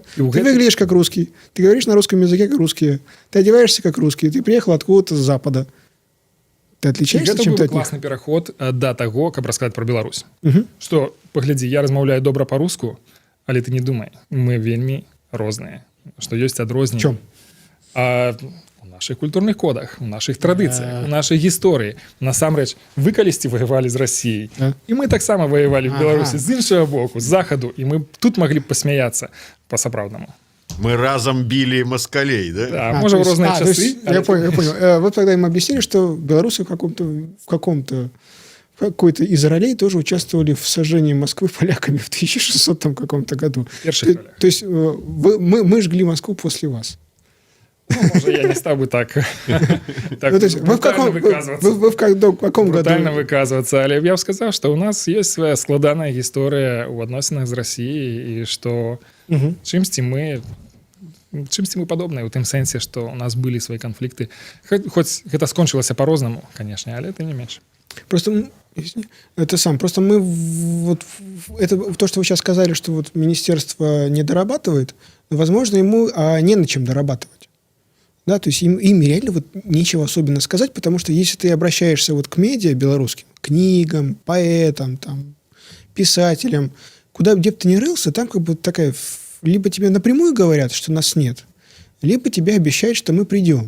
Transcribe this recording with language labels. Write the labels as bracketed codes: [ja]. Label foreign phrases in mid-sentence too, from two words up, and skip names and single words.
[ru] Ты выглядишь как русский, ты говоришь на русском языке как русские, ты одеваешься как русский, ты приехал откуда-то с запада. Ты отличаешься чем-то от них? [be] Класны пераход да таго, каб расказаць пра Беларусь. Што, паглядзі, я размаўляю добра па-руску, але ты не думай, мы вельмі розныя. Што ёсць адрозненні. [uk] Чом? [ru] У наших культурных кодах, [be] у наших традыцыях, у нашай гісторыі. Насамрэч, вы калісьці ваявалі з Расіяй. І мы таксама ваявалі в Беларусі з іншага боку, з захаду, і мы тут маглі б пасмяяцца па-сапраўднаму. [ru] Мы разом били москалей, да? Да, может, в разные часы. Я понял. Вот тогда им объяснили, что белорусы в какой-то из ролей тоже участвовали в сожжении Москвы поляками в 1600 там каком-то году. [uk] Перших ролях. [ru] То есть мы жгли Москву после вас. [uk] Ну, може, я не став би так, Ну, [ru] то есть вы в каком, [uk] виказуватися. [ru] вы в каком [uk] Брутально [ru] году? [uk] виказуватися, але я б сказав, що у нас є своя складана історія у відносинах з Росією, і що Мгм. чимсь ми [be] падобныя у тым сэнсе, што у нас былі свае канфлікты. Хоць гэта скончылася па-рознаму, канешне, але ты не менш. [ru] Просто просто мы это то, что вы сейчас сказали, что вот министерство не дорабатывает, возможно, ему не на чем дорабатывать. Да, то есть им реально вот нечего особенно сказать, потому что если ты обращаешься вот к медиа белорусским, книгам, поэтам, там, писателям, где бы ты ни рылся, там как бы такая, либо тебе напрямую говорят, что нас нет, либо тебе обещают, что мы придем.